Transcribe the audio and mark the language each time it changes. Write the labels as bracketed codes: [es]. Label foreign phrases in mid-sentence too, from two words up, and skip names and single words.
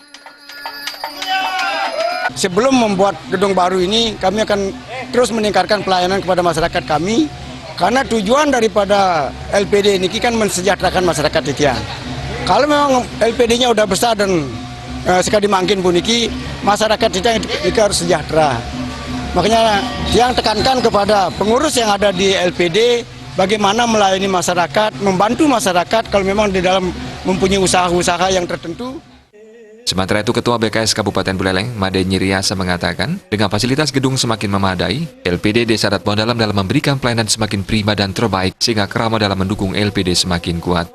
[id] Sebelum membuat gedung baru ini, kami akan terus meningkatkan pelayanan kepada masyarakat kami karena tujuan daripada LPD ini kan mensejahterakan masyarakat Titian. Kalau memang LPD-nya udah besar dan sekali [ban] mangkin puniki, [id] masyarakat Titian harus sejahtera. Makanya yang tekankan kepada pengurus yang ada di LPD bagaimana melayani masyarakat, membantu masyarakat kalau memang di dalam mempunyai usaha-usaha yang tertentu. Sementara itu Ketua BKS Kabupaten Buleleng, Made Nyiriasa mengatakan, dengan fasilitas gedung semakin memadai, LPD Desa Adat Bondalem dalam memberikan pelayanan semakin prima dan terbaik sehingga kerama dalam mendukung LPD semakin kuat.